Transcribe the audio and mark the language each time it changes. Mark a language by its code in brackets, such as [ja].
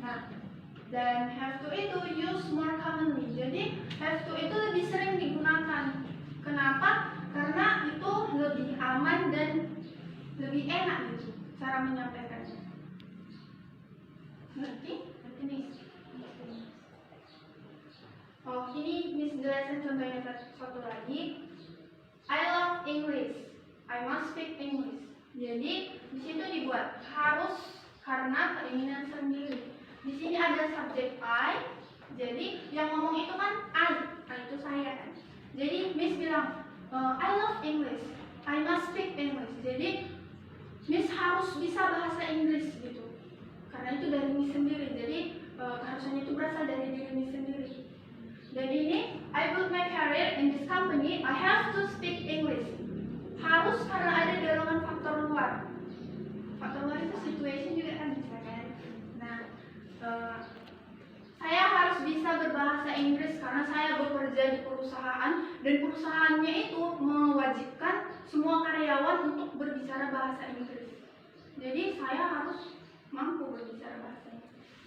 [en] Nah, dan have to itu use more commonly. [id] Jadi have to itu lebih sering digunakan. Kenapa? Karena itu lebih aman dan lebih enak gitu cara menyampaikannya. Ngerti? Ngerti nih? Oh, ini Miss jelasin contohnya satu lagi. [en] I love English. I must speak English. [id] Jadi di situ dibuat harus karena keinginan sendiri. Di sini ada subjek I. Jadi yang ngomong itu kan I itu saya kan. Jadi Miss bilang [en] I love English. I must speak English. [id] Jadi Miss harus bisa bahasa Inggris gitu. Karena itu dari Miss sendiri. Jadi keharusannya itu berasal dari diri Miss sendiri. Dan ini [en] I built my career in this company. I have to speak English. [id] Harus karena ada dorongan faktor luar. Faktor luar itu situation juga kan bisa kan. Nah, saya harus bisa berbahasa Inggris karena saya bekerja di perusahaan dan perusahaannya itu mewajibkan semua karyawan untuk berbicara bahasa Inggris. Jadi saya harus mampu berbicara bahasa Inggris.